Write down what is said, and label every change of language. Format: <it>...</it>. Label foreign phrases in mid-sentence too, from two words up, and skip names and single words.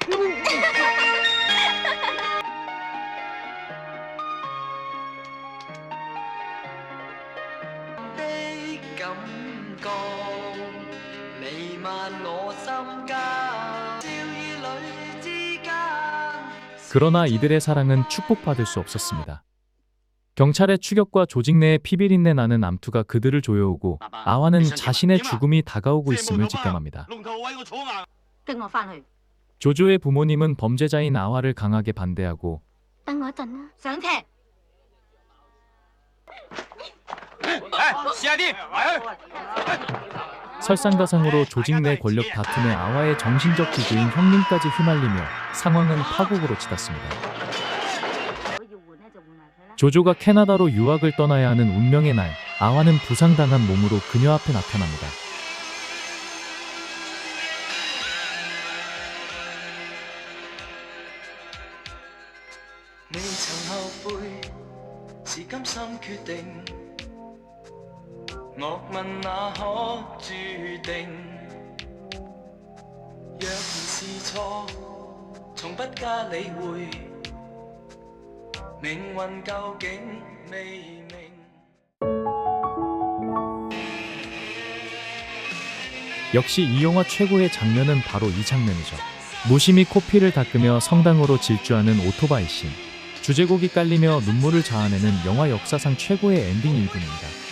<yue>的感覺彌漫我心間，笑與淚之間。</yue> <ko>그러나 이들의 사랑은 축복받을 수 없었습니다. 경찰의 추격과 조직 내의 피비린내 나는 암투가 그들을 조여오고 아와는 자신의 죽음이 다가오고 있음을 직감합니다.</ko> <yue>龍頭位我坐硬。跟我翻去。</yue> <ko>조조의 부모님은 범죄자인 아와를 강하게 반대하고</ko> <yue>等我一陣啦。上車。試下啲，嚟。</yue> <ko>설상가상으로 조직 내 권력 다툼에 아와의 정신적 지주인 형님까지 휘말리며 상황은 파국으로 치닫습니다. 조조가 캐나다로 유학을 떠나야 하는 운명의 날, 아와는 부상당한 몸으로 그녀 앞에 나타납니다.</ko> <yue>未曾後悔，是甘心決定。樂問那可注定？若然是錯，從不加理會。命運究竟未明。</yue> <ko>역시 이 영화 최고의 장면은 바로 이 장면이죠. 무심히 코피를 닦으며 성당으로 질주하는 오토바이 씬. 주제곡이 깔리며 눈물을 자아내는 영화 역사상 최고의 엔딩 1분입니다.</ko>